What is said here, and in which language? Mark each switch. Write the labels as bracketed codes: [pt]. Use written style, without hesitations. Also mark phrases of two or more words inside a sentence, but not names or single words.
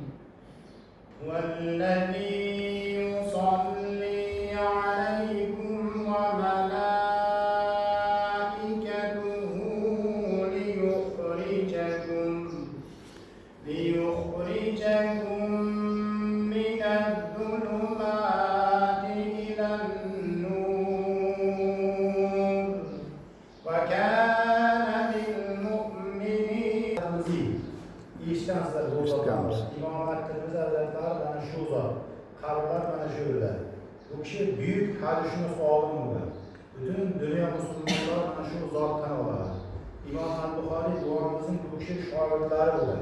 [ar] والذي يصلي عليكم وملائكته ليخرجكم من الظلمات إلى النور وكان بالمؤمنين eshitgansizlar [uz] Eshitganmiz. imom Tirmizi hazratlari mana shu zot qabrlar mana shu yerda. Bu kishi buyuk hadishunos olim bo'lgan. Butun dunyo musulmonlari mana shu zotdan oladi. Imom al-Buxoriy duomizning bu kishi shogirdlari bo'lgan.